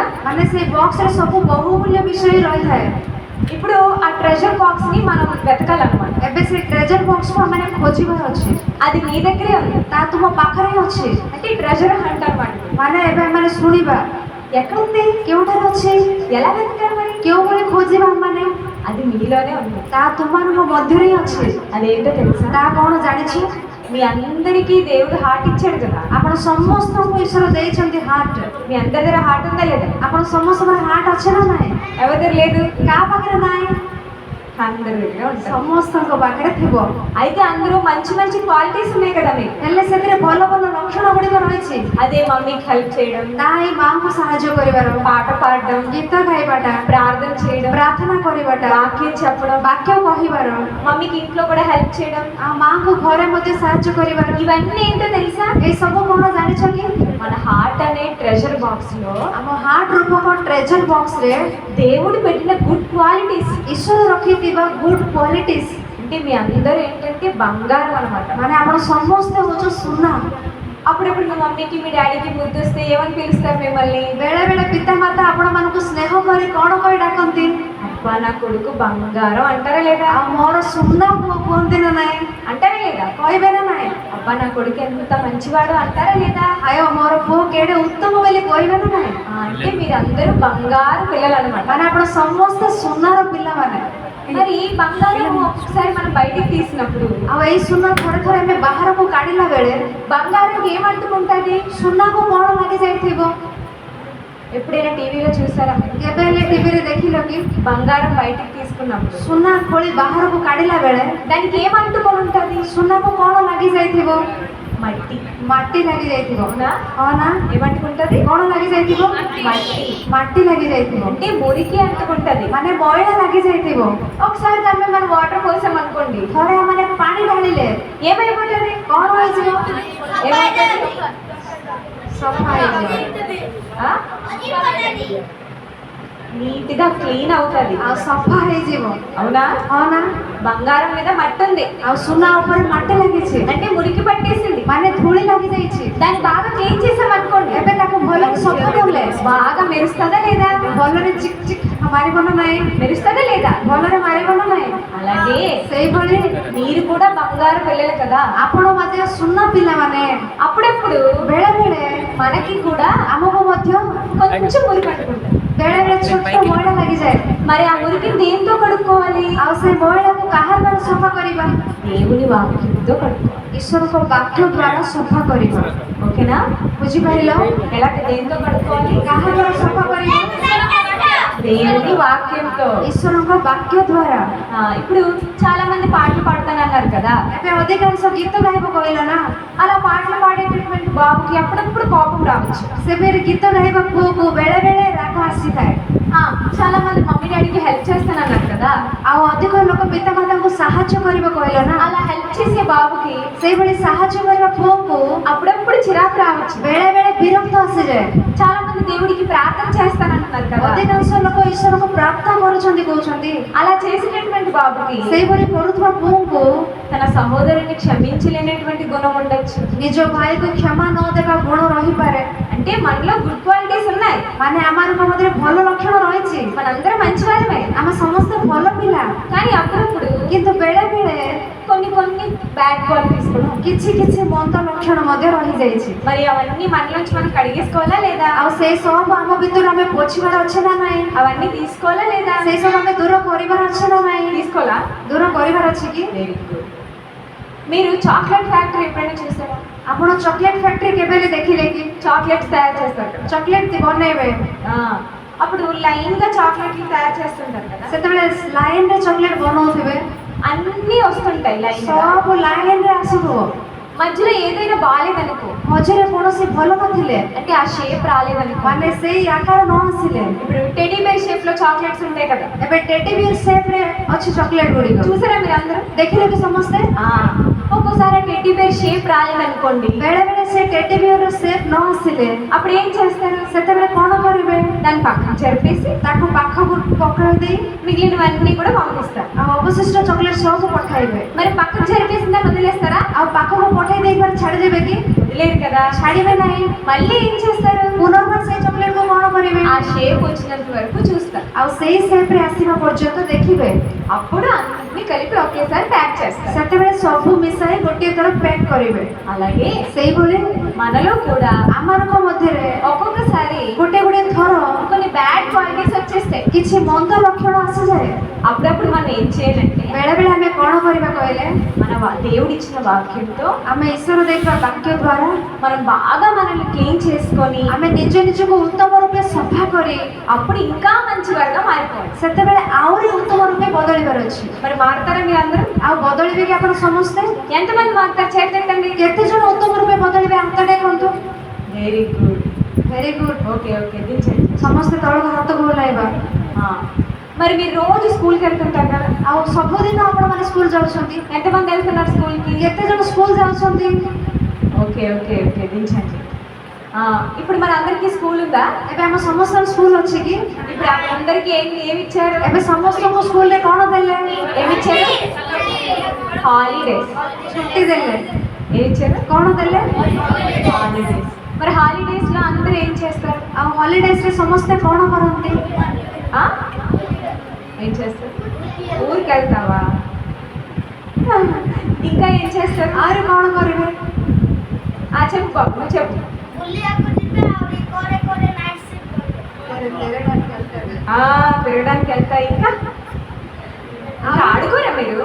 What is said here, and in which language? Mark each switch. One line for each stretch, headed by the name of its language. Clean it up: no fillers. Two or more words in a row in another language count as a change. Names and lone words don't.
Odia: ମାନେ ସେଇ ବକ୍ସରେ ସବୁ ବହୁମୂଲ୍ୟ ବିଷୟ ରହିଥାଏ।
Telugu: ఇప్పుడు ఆ
English: treasure box
Telugu: ని మనం వెతకాలన్నమాట.
Odia: ଏବେ ସେ
English: treasure box
Odia: ଆମେ ଖୋଜିବାର ଅଛି।
Telugu: అది నీ దగ్గరే ఉంది,
Odia: ତା ତୁମ ପାଖରେ ହିଁ ଅଛି।
Telugu: అంటే
English: treasure hunt
Telugu: అన్నమాట.
Odia: ମାନେ ଏବେ ଆମେ ଶୁଣିବା
Telugu: ఎక్కడ ఉంది?
Odia: କେଉଁଠାରେ ଅଛି?
Telugu: ఎలా వెతకాలి మరి?
Odia: କେଉଁଭଳି ଖୋଜିବା ମାନେ?
Telugu: అది మీలోనే ఉంది.
Odia: ତା ତୁମମାନଙ୍କ ମଧ୍ୟରେ ହିଁ ଅଛି।
Telugu: అదేంటో తెలుసా?
Odia: ତାହା କ'ଣ ଜାଣିଛୁ?
Telugu: మీ అందరికీ దేవుడు హార్ట్ ఇచ్చాడు కదా.
Odia: ଆପଣ ସମସ୍ତଙ୍କୁ ଈଶ୍ୱର ଦେଇଛନ୍ତି ହାର୍ଟ।
Telugu: మీ అందరి దగ్గర హార్ట్ ఉందా లేదా?
Odia: ଆପଣ ସମସ୍ତଙ୍କର ହାର୍ଟ ଅଛି ନା ନାହିଁ?
Telugu: ఎవరి దగ్గర లేదు?
Odia: କାହା ପାଖରେ ନାହିଁ?
Telugu: అందరి దగ్గర ఉంటుంది.
Odia: ସମସ୍ତଙ୍କ ପାଖରେ ଥିବ।
Telugu: అయితే అందులో మంచి మంచి క్వాలిటీస్ ఉన్నాయి కదా మీకు.
Odia: ହେଲେ ସେଥିରେ ଭଲ ଭଲ ଲକ୍ଷଣ ଗୁଡ଼ିକ ରହିଛି।
Telugu: అదే
English: mummy help
Telugu: చేయడం,
Odia: ତାହା ହିଁ ମାଆଙ୍କୁ ସାହାଯ୍ୟ କରିବାର,
Telugu: పాట పాడడం,
Odia: ଗୀତ ଗାଇବାଟା,
Telugu: ప్రార్థన చేయడం,
Odia: ପ୍ରାର୍ଥନା କରିବାଟା,
Telugu: వాక్యం చెప్పడం,
Odia: ବାକ୍ୟ କହିବାର,
Telugu: మమ్మీకి ఇంట్లో కూడా హెల్ప్ చేయడం,
Odia: ଆଉ ମାଆଙ୍କୁ ଘରେ ମଧ୍ୟ ସାହାଯ୍ୟ କରିବାର।
Telugu: ఇవన్నీ ఏంటో తెలుసా?
Odia: ଏଇ ସବୁ କ'ଣ ଜାଣିଛ କି?
Telugu: మన హార్ట్ అనే
English: treasure box
Telugu: లో
Odia: ଆମ ହାର୍ଟ ରୂପକ
English: treasure box
Telugu: దేవుడు పెట్టిన
English: good qualities,
Odia: ଈଶ୍ୱର ରଖିଥିବା
English: good qualities.
Telugu: అంటే మీ అందరూ ఏంటంటే బంగారం అన్నమాట.
Odia: ମାନେ ଆପଣ ସମସ୍ତେ ହଉଛ ସୁନା।
Telugu: అప్పుడప్పుడు మీ మమ్మీకి మీ డాడీకి ముద్దు వస్తే ఏమని పిలుస్తారు మిమ్మల్ని?
Odia: ବେଳେବେଳେ ପିତାମାତା ଆପଣମାନଙ୍କୁ ସ୍ନେହ କରି କ'ଣ କହି ଡାକନ୍ତି?
Telugu: అబ్బా నా కొడుకు బంగారం అంటారా లేదా?
Odia: ଆଉ ମୋର ସୁନା ପୁଅ କୁହନ୍ତି ନା ନାହିଁ?
Telugu: అంటారా లేదా?
Odia: କହିବେ ନା ନାହିଁ?
Telugu: అబ్బా నా కొడుకు ఎంత మంచివాడు అంటారా లేదా?
Odia: ଆୟ ମୋର ପୁଅ କେଡ଼େ ଉତ୍ତମ ବୋଲି କହିବେ ନା ନାହିଁ?
Telugu: అంటే మీరందరూ బంగారు పిల్లలు అనమాట.
Odia: ମାନେ ଆପଣ ସମସ୍ତେ ସୁନାର ପିଲାମାନେ।
Telugu: మరి ఈ బంగారం ఒకసారి మనం బయటికి తీసినప్పుడు
Odia: ଆଉ ଏଇ ସୁନା ଥରେ ଥରେ ଆମେ ବାହାରକୁ କାଢିଲା ବେଳେ
Telugu: బంగారం ఏమంటుకుంటుంది?
Odia: ସୁନାକୁ କ'ଣ ଲାଗିଯାଇଥିବ?
Telugu: ఎప్పుడైనా టీవీలో చూసారా?
Odia: କେବେ ହେଲେ ଟିଭିରେ ଦେଖିଲ କି?
Telugu: బంగారం బయటికి తీసుకున్నప్పుడు
Odia: ସୁନା ଖୋଳି ବାହାରକୁ କାଢିଲା ବେଳେ
Telugu: దానికి ఏమంటుకొని ఉంటుంది?
Odia: ସୁନାକୁ କ'ଣ ଲାଗିଯାଇଥିବ?
Telugu: మట్టి.
Odia: ମାଟି ଲାଗିଯାଇଥିବ।
Telugu: అవునా?
Odia: ହଁ ନା?
Telugu: ఏమంటుకుంటుంది?
Odia: କ'ଣ ଲାଗିଯାଇଥିବ?
Telugu: మట్టి.
Odia: ମାଟି ଲାଗିଯାଇଥିବ।
Telugu: అంటే మురికి అంటుకుంటుంది.
Odia: ମାନେ ମଇଳା ଲାଗିଯାଇଥିବ।
Telugu: ఒకసారి దాన్ని మనం వాటర్ పోసాం అనుకోండి,
Odia: ଥରେ ମାନେ ପାଣି ଢାଳିଲେ
Telugu: ఏమైపోతుంది?
Odia: କ'ଣ ହେଇଯିବ?
Telugu: ఏమైపోతుంది?
Odia: ସଫା ହେଇଯିବ।
Telugu: ఆ?
English: neat clean
Telugu: అవుతుంది.
Odia: ଆଉ ସଫା ହେଇଯିବ।
Telugu: అవునా?
Odia: ହଁ ନା?
Telugu: బంగారం మీద మట్టి ఉంది,
Odia: ଆଉ ସୁନା ଉପରେ ମାଟି ଲାଗିଛି।
Telugu: అంటే మురికి పట్టేసింది.
Odia: ମାନେ ଧୂଳି ଲାଗିଯାଇଛି।
Telugu: దాన్ని బాగా క్లీన్ చేసాం అనుకోండి,
Odia: ଏବେ ତାକୁ ଭଲରେ ସଫା କଲେ
Telugu: బాగా మెరుస్తుందా లేదా?
Odia: ଭଲରେ ଚିକ୍ ଚିକ୍ ମାରିବ ନା ନାହିଁ?
Telugu: మెరుస్తుందా లేదా?
Odia: ଭଲରେ ମାରିବ ନା ନାହିଁ?
Telugu: అలాగే
Odia: ସେଇଭଳି
Telugu: మీరు కూడా బంగారు పిల్లలు కదా.
Odia: ଆପଣ ମଧ୍ୟ ସୁନା ପିଲାମାନେ।
Telugu: అప్పుడప్పుడు
Odia: ବେଳେ ବେଳେ
Telugu: మనకి కూడా
Odia: ଆମକୁ ମଧ୍ୟ
Telugu: కొంచెం మురికి అంటుకుంటుంది.
Odia: ବେଳେ ବେଳେ ଛୋଟ ମଇଳା ଲାଗିଯାଏ।
Telugu: మరి ఆ మురికి దేంతో కడుక్కోవాలి?
Odia: ଆଉ ସେ ମଇଳାକୁ କାହା ଦ୍ୱାରା ସଫା କରିବା?
Telugu: దేవుని వాక్యంతో కడుక్కోవాలి.
Odia: ଈଶ୍ୱରଙ୍କ ବାକ୍ୟ ଦ୍ୱାରା ସଫା କରିବା।
Telugu: ఓకేనా?
Odia: ବୁଝିପାରିଲ?
Telugu: ఎలా దేంతో కడుక్కోవాలి?
Odia: କାହା ଦ୍ୱାରା ସଫା କରିବା?
Telugu: దేవుని వాక్యంతో.
Odia: ଈଶ୍ୱରଙ୍କ ବାକ୍ୟ ଦ୍ୱାରା।
Telugu: ఇప్పుడు చాలా మంది పాటలు పాడతానన్నారు కదా.
Odia: ଏବେ ଅଧିକାଂଶ ଗୀତ ଗାଇବ କହିଲ ନା?
Telugu: అలా పాటలు పాడేటటువంటి బాబుకి అప్పుడప్పుడు కోపం రావచ్చు.
Odia: ସେବେରେ ଗୀତ ଗାଇବା ପୁଅକୁ ବେଳେ ବେଳେ ରାଗ ଆସିଥାଏ।
Telugu: చాలా మంది
English: mummy daddy help
Telugu: చేస్తానన్నారు కదా.
Odia: ଆଉ ଅଧିକ ଲୋକ ପିତାମାତାଙ୍କୁ ସାହାଯ୍ୟ ସାହାଯ୍ୟ କରିବ କହିଲ ନା,
Telugu: అలా హెల్ప్ చేసే బాబుకి
Odia: ସେଇଭଳି ସାହାଯ୍ୟ କରିବା ପୁଅକୁ
Telugu: అప్పుడప్పుడు చిరాకు రావచ్చు.
Odia: ବେଳେ ବେଳେ ବିରକ୍ତ ଆସିଯାଏ।
Telugu: చాలా మంది దేవుడికి ప్రార్థన చేస్తానంటున్నారు కదా,
Odia: ଅଧିକାଂଶ ଲୋକ ଈଶ୍ୱରକୁ ପ୍ରାର୍ଥନା କରୁଛନ୍ତି କହୁଛନ୍ତି।
Telugu: అలా చేసేటటువంటి బాబుకి
Odia: ସେଇଭଳି କରୁଥିବା ପୁଅଙ୍କୁ
Telugu: తన సహోదరుని క్షమించలేనటువంటి గుణం ఉండొచ్చు.
Odia: ନିଜ ଭାଇକୁ କ୍ଷମା ନ ଦେବା ଗୁଣ ରହିପାରେ।
Telugu: అంటే మనలో
English: good qualities
Telugu: ఉన్నాయి,
Odia: ମାନେ ଆମମାନଙ୍କ ମଧ୍ୟରେ ଭଲ ଲକ୍ଷଣ ରହିଛି,
Telugu: మనందరం మంచివారమే,
Odia: ଆମେ ସମସ୍ତେ ଭଲ ପିଲା,
Telugu: కానీ అప్పుడప్పుడు
Odia: କିନ୍ତୁ ବେଳେ ବେଳେ
Telugu: కొన్ని కొన్ని
English: bad qualities
Telugu: కూడా ఉంటాయి.
Odia: କିଛି କିଛି ମନ୍ଦ ଲକ୍ଷଣ ମଧ୍ୟ ରହିଯାଇଛି।
Telugu: మరి అవన్నీ మనలోంచి మనం కడిగేసుకోవాలా లేదా,
Odia: ଆଉ ସେଇ ସବୁ ଆମ ଭିତରୁ ଆମେ ପୋଛିବାର ଅଛି ନା ନାହିଁ,
Telugu: అవన్నీ తీసుకోవాలా లేదా,
Odia: ସେଇ ସବୁ ଆମେ ଦୂର କରିବାର ଅଛି ନା ନାହିଁ,
Telugu: తీసుకోవాలా.
Odia: ଦୂର କରିବାର ଅଛି କି?
English: very good.
Telugu: మీరు
English: chocolate factory
Telugu: ఎప్పుడైనా చూసారా?
Odia: ଆପଣ
English: chocolate factory
Odia: କେବେ ହେଲେ ଦେଖିଲେ କି?
Telugu: చాక్లెట్స్ తయారు చేస్తారు కదా,
Odia: ଚକୋଲେଟ ବନେଇବେ,
Telugu: అప్పుడు లైన్ గా చాక్లెట్లు తయారు చేస్తుంటారు కదా,
Odia: ସେତେବେଳେ ଲାଇନରେ ଚକୋଲେଟ ବନଉଥିବେ,
Telugu: అన్నీ వస్తుంటాయి లైన్ గా.
Odia: ସବୁ ଲାଇନରେ ଆସୁଥିବ,
Telugu: మధ్యలో ఏదైనా బాగాలేదనుకో,
Odia: ମଝିରେ କୌଣସି ଭଲ ନଥିଲେ,
Telugu: అంటే ఆ షేప్ రాలేదనుకో,
Odia: ମାନେ ସେଇ ଆକାର ନ ଆସିଲେ,
Telugu: ఇప్పుడు
English: teddy bear shape
Telugu: లో చాక్లెట్స్ ఉంటాయి కదా,
Odia: ଏବେ
English: teddy bear shape
Odia: ଅଛି ଚକୋଲେଟ ଗୁଡ଼ିକ,
Telugu: చూసారా మీరు అందరూ?
Odia: ଦେଖିଲେ କି ସମସ୍ତେ?
Telugu: ఒక్కోసారి
English: teddy bear shape
Telugu: రాలేదనుకోండి,
Odia: ବେଳେ ବେଳେ ସେ
English: teddy bear shape
Odia: ନ ଆସିଲେ
Telugu: అప్పుడు ఏం చేస్తారు?
Odia: ସେତେବେଳେ କ'ଣ କରିବେ?
Telugu: దాన్ని పక్కన జరిపేసి
Odia: ତାକୁ ପାଖକୁ ପକାଇ ଦେଇ
Telugu: మిగిలినవన్నీ కూడా పంపిస్తారు.
Odia: ଆଉ ଅବଶିଷ୍ଟ ଚକୋଲେଟ ସବୁ ପଠାଇବେ।
Telugu: మరి పక్కన జరిపేసిన దాన్ని వదిలేస్తారా?
Odia: ଆଉ ପାଖକୁ ପଠାଇ ଦେଇପାରେ ଛାଡ଼ିଦେବେ କି?
Telugu: వదిలేరు కదా,
Odia: ଛାଡ଼ିବେ ନାହିଁ।
Telugu: మళ్ళీ ఏం చేస్తారు?
Odia: ପୁନର୍ବାର ସେଇ ଚକୋଲେଟକୁ କ'ଣ କରିବେ?
Telugu: ఆ షేప్ వచ్చినంత వరకు చూస్తారు,
Odia: ଆଉ ସେଇ ସେପରେ ଆସିବା ପର୍ଯ୍ୟନ୍ତ ଦେଖିବେ,
Telugu: అప్పుడు అన్ని కలిపి ఒకేసారి ప్యాక్ చేస్తారు.
Odia: ସେତେବେଳେ ସବୁ ମିଶାଇ ଗୋଟିଏ ଥର ପ୍ୟାକ୍ କରିବେ।
Telugu: అలాగే
Odia: ସେଇଭଳି
Telugu: మనలో కూడా
Odia: ଆମମାନଙ୍କ ମଧ୍ୟରେ
Telugu: ఒక్కొక్కసారి
Odia: ଗୋଟେ ଗୋଟେ ଥର
Telugu: కొన్ని
English: bad qualities
Telugu: వచ్చేస్తాయి.
Odia: କିଛି ମନ୍ଦ ଲକ୍ଷଣ ଆସିଯାଏ।
Telugu: అప్పుడప్పుడు మనం ఏం చేయాలంటే,
Odia: ବେଳେ ବେଳେ ଆମେ କ'ଣ କରିବା କହିଲେ,
Telugu: మన దేవుడు ఇచ్చిన వాక్యంతో
Odia: ଆମେ ଈଶ୍ୱର ଦେଇଥିବା ବାକ୍ୟ ଦ୍ୱାରା
Telugu: మనం బాగా మనల్ని క్లీన్ చేసుకొని
Odia: ଆମେ ନିଜ ନିଜକୁ ଉତ୍ତମ ରୂପେ ସଫା କରି
Telugu: అప్పుడు ఇంకా మంచి వారుగా మారిపోవాలి.
Odia: ସେତେବେଳେ ଆହୁରି ଉତ୍ତମ ରୂପେ ବଦଳିବାର ଅଛି।
Telugu: మరి మారుతారా మీరు అందరూ?
Odia: ଆଉ ବଦଳିବେ କି ଆପଣ ସମସ୍ତେ?
Telugu: ఎంతమంది మారుతారు చేతండి?
Odia: କେତେ ଜଣ ଉତ୍ତମ ରୂପେ ବଦଳିବେ ହାତ ଦେଖନ୍ତୁ।
English: very good, very good. okay okay, దించండి.
Odia: ସମସ୍ତେ ତଳକୁ ହାତକୁ ବୁଲାଇବା।
Telugu: మరి మీరు రోజు స్కూల్కి వెళ్తుంటారు కదా,
Odia: ଆଉ ସବୁଦିନ ଆପଣମାନେ ସ୍କୁଲ ଯାଉଛନ୍ତି,
Telugu: ఎంతమంది వెళ్తున్నారు స్కూల్కి?
Odia: କେତେ ଜଣ ସ୍କୁଲ ଯାଉଛନ୍ତି?
English: okay okay okay,
Telugu: దించండి. ఇప్పుడు మన అందరికీ స్కూల్ ఉందా?
Odia: ଏବେ ଆମ ସମସ୍ତଙ୍କ ସ୍କୁଲ ଅଛି କି?
Telugu: ఇప్పుడు అందరికీ ఏమి ఇచ్చారు?
Odia: ଏବେ ସମସ୍ତଙ୍କୁ ସ୍କୁଲରେ କ'ଣ ଦେଲେ?
Telugu: ఏమి ఇచ్చారు? హాలిడేస్.
Odia: ଛୁଟି ଦେଲେ।
Telugu: ఏమి ఇచ్చారు?
Odia: କ'ଣ ଦେଲେ?
Telugu: హాలిడేస్. మరి హాలిడేస్ లో అందరూ ఏం చేస్తారు?
Odia: ଆଉ ହଲିଡେଜରେ ସମସ୍ତେ କ'ଣ କରନ୍ତି?
Telugu: ఆ? ఏం చేస్తారు? ఊరికి వెళ్తావా? ఇంకా ఏం చేస్తారు?
Odia: ଆହୁରି କ'ଣ କରିବେ?
Telugu: చెప్పు బాబు, నువ్వు చెప్పు. తిరగడానికి వెళ్తా, ఇంకా ఆడుకోరా మీరు?